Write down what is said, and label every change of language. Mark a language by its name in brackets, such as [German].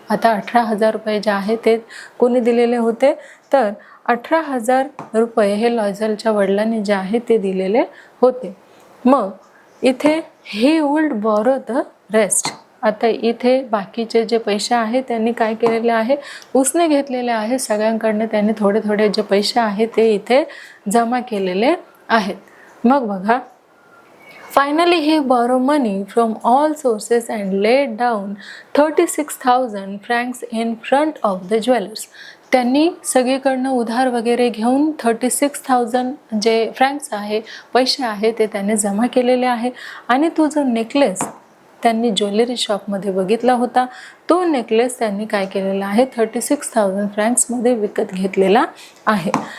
[Marathi] आता 18,000 रुपये जे आहे ते कोणी दिलेले होते, तर 18,000 रुपये हे लॉयझलच्या वडिलांनी जे आहे ते दिलेले होते. मग इथे [English] He would borrow the rest. [Marathi] आता इथे बाकीचे जे पैसे आहेत त्यांनी काय केलेले आहे, उसने घेतलेले आहे. सगळ्यांकडनं त्यांनी थोडे थोडे जे पैसे आहेत ते इथे जमा केलेले आहेत. मग बघा, [English] Finally he borrow money from all sources and laid down 36,000 francs in front of the jewelers. [Marathi] त्यांनी सगळीकडनं उधार वगैरे घेऊन 36,000 जे फ्रँक्स आहे, पैसे आहे ते त्यांनी जमा केलेले आहे. आणि तो जो नेकलेस त्यांनी ज्वेलरी शॉपमध्ये बघितला होता तो नेकलेस त्यांनी काय केलेला आहे, 36,000 फ्रँक्समध्ये विकत घेतलेला आहे.